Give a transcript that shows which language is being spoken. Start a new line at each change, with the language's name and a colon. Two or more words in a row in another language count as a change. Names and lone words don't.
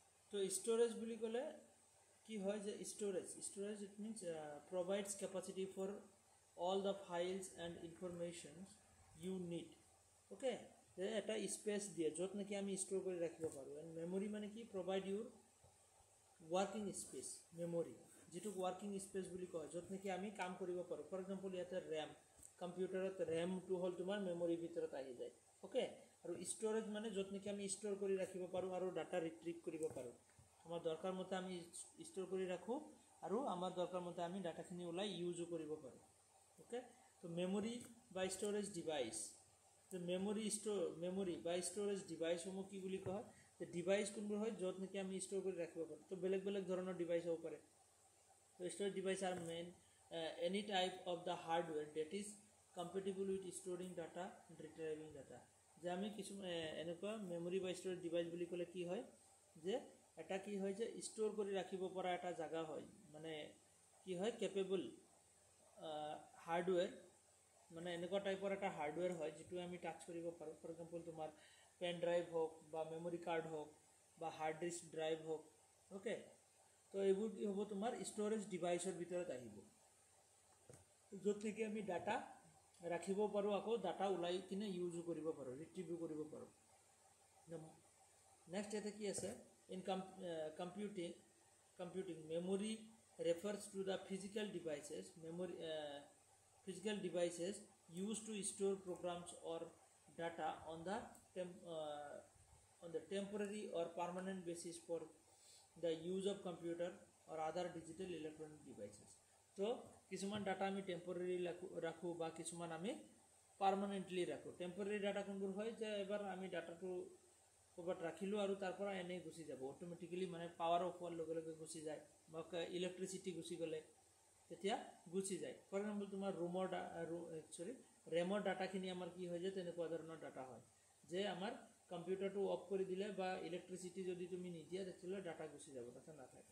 Assamese: তো স্টোরেজ বুলি ক'লে কি হয় যে
English: storage it means provides capacity for all the files and informations you need.
Assamese: Okay, এটা স্পেস দিয়ে যত নাকি আমি স্টোর করে রাখিব পাৰো।
English: and memory
Assamese: মানে কি
English: provide your working space memory,
Assamese: যেটো
English: working space
Assamese: বুলি কয় যত নাকি আমি কাম কৰিব পাৰো।
English: for example
Assamese: ইয়াতে RAM, কম্পিউটাৰত RAM টু হল তোমাৰ মেমৰি ভিতৰত আহি যায়। ওকে, আৰু স্টোৰেজ মানে যত নাকি আমি স্টোৰ কৰি ৰাখিব পাৰো আৰু ডাটা ৰিট্ৰিভ কৰিব পাৰো। আমাৰ দৰকাৰ মতে আমি স্টোৰ কৰি ৰাখো আৰু আমাৰ দৰকাৰ মতে আমি ডাটাখিনি উলাই ইউজও কৰিব পাৰো। ওকে, তো মেমৰি বা স্টোৰেজ ডিভাইস,
English: the memory by storage device
Assamese: সমূহ কি বুলি কয় যে ডিভাইস কোনবোৰ হয় যত নাকি আমি স্টোৰ কৰি ৰাখিব পাৰো। তো বেলেগ বেলেগ ধৰণৰ ডিভাইস হ'ব পাৰে।
English: তো storage device are main any type of the hardware that is compatible with storing data and retrieving data.
Assamese: যে আমি কিছু এনেকুৱা মেমৰি বা স্টোৰেজ ডিভাইস বুলি ক'লে কি হয় যে এটা কি হয় যে স্টোৰ কৰি ৰাখিব পৰা এটা জায়গা হয়, মানে কি হয়
English: capable hardware,
Assamese: মানে এনেকুৱা টাইপৰ এটা হাৰ্ডৱেৰ হয় যেটো আমি টাচ কৰিব পাৰো।
English: for example
Assamese: তোমাৰ
English: pen drive
Assamese: হোক বা
English: memory card
Assamese: হোক বা
English: hard disk drive
Assamese: হোক। ওকে, তো এইবোৰ কি হ'ব তোমাৰ স্টোৰেজ ডিভাইসৰ ভিতৰত আহিব যত নেকি আমি ডাটা ৰাখিব পাৰো, আকৌ ডাটা উলাই কিনে ইউজ কৰিব পাৰো, ৰিট্ৰিভ কৰিব পাৰো।
English: নেক্সট
Assamese: এটা কি আছে
English: ইন computing memory refers to the physical devices used to store programs or data on the temporary or permanent basis for the use of computer or other digital electronic devices.
Assamese: তো কিছুমান ডাটা আমি টেম্পোরারি রাখো বা কিছুমান আমি পার্মানেন্টলি রাখো। টেম্পোরারি ডাটা কোনবোৰ হয় যে এবাৰ আমি ডাটাটো ক'বাত ৰাখিলো আৰু তাৰ পৰা এনে গুছি যাব অটোমেটিক্যালি, মানে
English: power off
Assamese: হোৱাৰ লগে লগে গুছি যায় বা ইলেক্ট্ৰিসিটি গুছি গলে তেতিয়া গুছি যায়। ফৰ এক্সাম্পল তোমাৰ ৰেমৰ ডাটাখিনি আমাৰ কি হয় যে তেনেকুৱা ধৰণৰ ডাটা হয় যে আমাৰ কম্পিউটাৰটো অফ কৰি দিলে বা ইলেক্ট্ৰিসিটি যদি তুমি নিদিয়া তেতিয়ালে ডাটা গুছি যাব, ডাটা নাথাকে।